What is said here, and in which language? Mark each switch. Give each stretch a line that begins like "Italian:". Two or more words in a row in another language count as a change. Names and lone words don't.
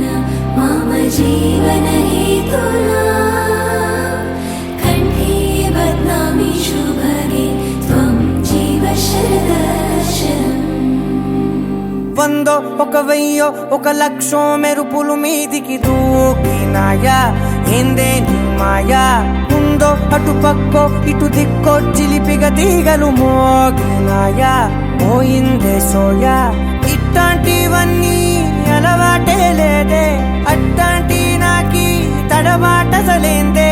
Sanskrit: मम जीवनहेतुना कण्ठे बध्नामि शुभगे त्वं जीव शरदर्शनम्
Telugu: వందో ఒక వెయ్యో ఒక లక్షో మెరుపులు మీదికి దూకినాయా ఏందే నీ మాయా ఉందో అటు పక్కో ఇటు దిక్కో చిలిపిగ తీగలు మోగినాయా పోయిందే సోయా ఇట్ట ఇట్టాంటివన్నీ అలవాటే లేదే, అట్టాంటి నాకి తడబాటసలేందే.